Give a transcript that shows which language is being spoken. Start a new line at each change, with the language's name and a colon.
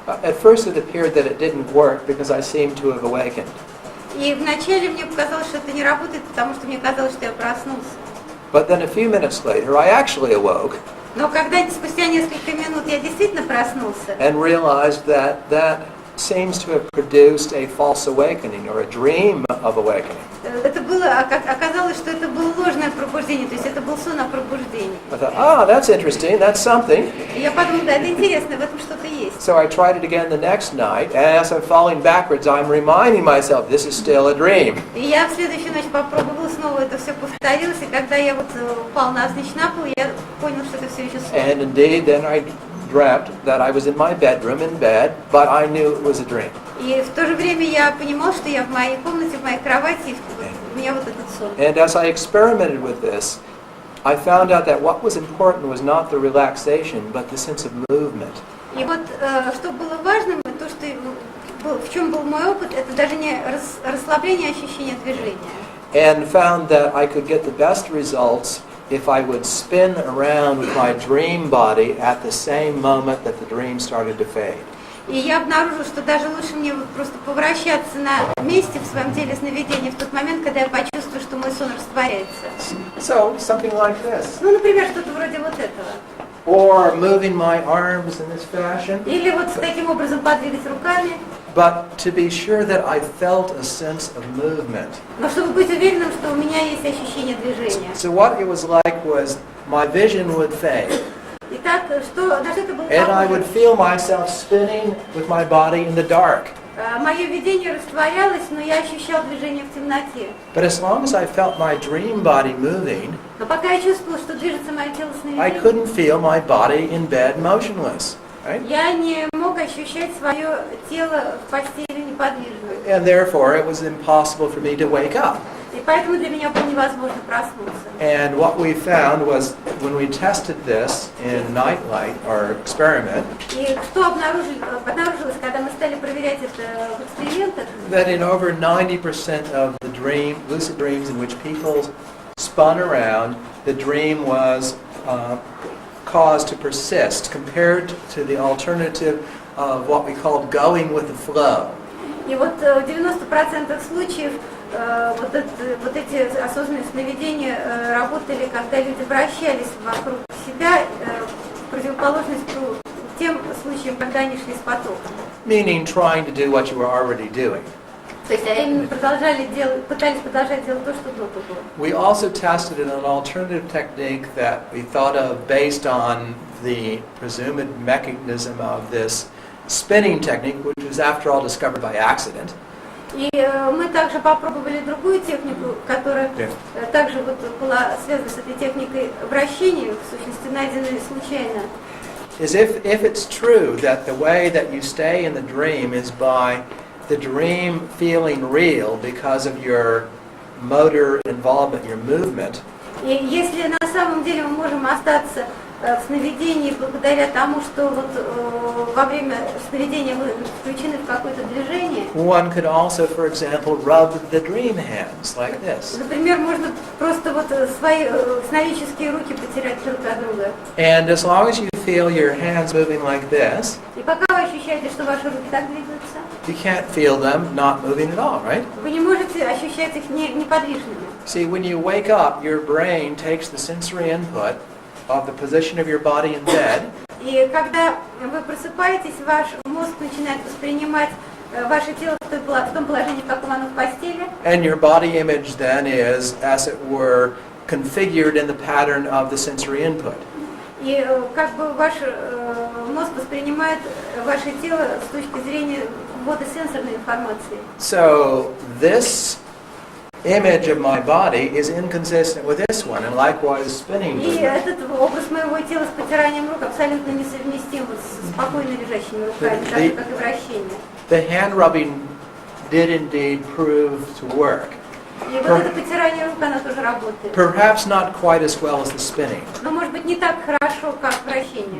English: At first it appeared that it didn't work because I seemed to have awakened.
Russian: И вначале мне показалось, что это не работает, потому что мне казалось, что я проснулся.
English: But then a few minutes later, I actually awoke
Russian: Но когда спустя несколько минут я действительно проснулся,
English: and realized that that seems to have produced a false awakening or a dream of awakening.
Russian: это было, оказалось, что это было ложное пробуждение, то есть это был сон о пробуждении.
English: I thought, that's interesting, that's something.
Russian: И я подумала, да, это интересно, в этом что-то есть.
English: So I tried it again the next night, and as I'm falling backwards, I'm reminding myself, this is still a dream.
Russian: И я в следующую ночь попробовала снова, это все повторилось, и когда я вот упал навзничь на пол, я понял, что это все еще сон.
English: And indeed, then I dreamt that I was in my bedroom in bed, but I knew it was a dream.
Russian: И в то же время я понимал, что я в моей комнате, в моей кровати, и у меня вот этот сон.
English: And as I experimented with this, I found out that what was important was not the relaxation, but the sense of movement.
Russian: И вот что было важным, то, что в чем был мой опыт, это даже не расслабление, а ощущение движения.
English: And found that I could get the best results if I would spin around with my dream body at the same moment that the dream started to fade.
Russian: И я обнаружила, что даже лучше мне вот просто повращаться на месте в своем теле сновидения в тот момент, когда я почувствую, что мой сон растворяется.
English: So, something like this.
Russian: Ну, например, что-то вроде вот этого.
English: Or moving my arms in this fashion.
Russian: Или вот таким образом подвигать руками.
English: But to be sure that I felt a sense of movement.
Russian: Но чтобы быть уверенным, что у меня есть ощущение движения.
English: So what it was like was my vision would fade.
Russian: Итак, на что это было
English: And I would
Russian: похоже?
English: feel myself spinning with my body in the dark.
Russian: Мое видение растворялось, но я ощущал движение в темноте.
English: But as long as I felt my dream body moving,
Russian: Но пока я чувствовала, что движется мое тело
English: I
Russian: сновидения,
English: couldn't feel my body in bed motionless. Right?
Russian: я не мог ощущать свое тело в постели неподвижным.
English: And therefore it was impossible for me to wake up.
Russian: И поэтому для меня было невозможно проснуться.
English: And what we found was when we tested this in nightlight, our experiment,
Russian: И что обнаружилось, когда мы стали проверять это в экспериментах,
English: that in over 90% of the lucid dreams in which people spun around, the dream was caused to persist compared to the alternative of what we called going with the flow.
Russian: и вот в 90% случаев вот эти осознанные сновидения работали, когда люди вращались вокруг себя, в противоположность тем случаям, когда они шли с потоком.
English: Meaning trying to do what you were already doing.
Russian: То есть именно пытались продолжать делать то, что до того.
English: We also tested an alternative technique that we thought of based on the presumed mechanism of this spinning technique, which was after all discovered by accident.
Russian: И мы также попробовали другую технику, которая также вот была связана с этой техникой вращения, в сущности найденной случайно.
English: Is if it's true that the way that you stay in the dream is by the dream feeling real because of your motor involvement, your movement,
Russian: И если на самом деле мы можем остаться в сновидении благодаря тому, что вот во время сновидения мы включены в какое-то движение,
English: one could also, for example, rub the dream hands like this.
Russian: например, можно просто вот свои сновидческие руки потерять друг от друга.
English: And as long as you feel your hands moving like this,
Russian: И пока вы ощущаете, что ваши руки так двигаются,
English: you can't feel them not moving at all, right?
Russian: вы не можете ощущать их неподвижными.
English: See, when you wake up, your brain takes the sensory input of the position of your body in bed,
Russian: И когда вы просыпаетесь, ваш мозг начинает воспринимать ваше тело в том положении, в каком оно в постели,
English: and your body image then is, as it were, configured in the pattern of the sensory input.
Russian: и как бы ваш мозг воспринимает ваше тело с точки зрения ввода сенсорной информации.
English: So this image of my body is inconsistent with this one, and likewise spinning
Russian: И
English: movement.
Russian: этот образ моего тела с потиранием рук абсолютно несовместим с спокойно лежащими руками, так же, как и вращение.
English: The hand rubbing did indeed prove to work.
Russian: И вот это потирание рук, оно тоже работает.
English: Perhaps not quite as well as the spinning,
Russian: Но может быть не так хорошо, как вращение.